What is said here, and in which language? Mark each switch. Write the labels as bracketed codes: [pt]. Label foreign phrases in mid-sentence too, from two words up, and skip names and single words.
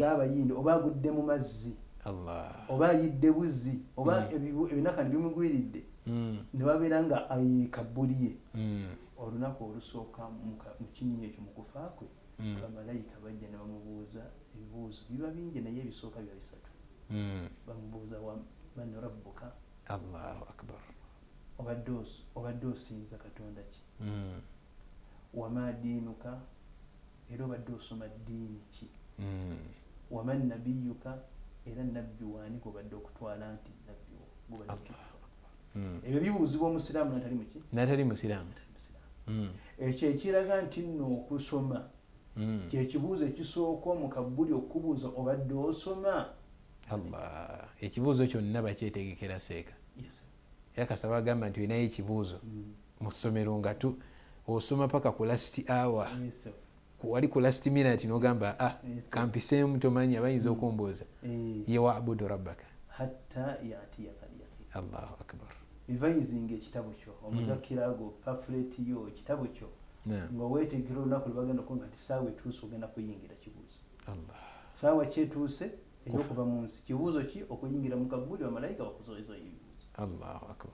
[lg] oba agudde mu mazzi, oba ayidde buzi, oba ebinakani bimugwiridde, ne babeera nga ayikabuliye. Olunaku olusooka mu kinyinyi ekyo mu kufa kwe, bamalayika bajja ne bamubuuza ebibuuzo biba bingi naye ebisooka bya bisatu. [ar] Bamubuuza من ربك, الله أكبر, [lg] obadde osinza katonda ki, [ar] وما دينك, [lg] era obadde osoma ddiini ki, [ar] ومن نبيك, [lg] era nabbi waani gobadde okutwala nti nabbi wo. Ebyo bibuuzibwa omusiraamu natali musiraamu. Ekyo ekiraga nti nno okusoma kyekibuuzo ekisooka mu kabbuli okubuuza obadde osoma. Allah, ekibuuzo kyonna bakyetegekera seeka. Era kasaba agamba nti olinayo ekibuuzo mu ssomero nga osoma paka ku [en] last hour, [lg] wali ku [en] last minute [lg] n'ogamba kampiseemu tomanyi abayinza okumbuuza ye [ar] واعبد ربك حتى يأتيك اليقين. الله أكبر. [lg] Revising ekitabo kyo, omuzakirago pamphlet yo ekitabo kyo, nga weetegera olunaku lwebagenda okuba nti saawa etuuse ogenda kuyingira kibuuzo. Saawa kyetuuse ey'okuva mu nsi kibuuzo ki? Okuyingira mu kabbuli bamalayika bakusoeza ebibuuzo. Allahu akbar.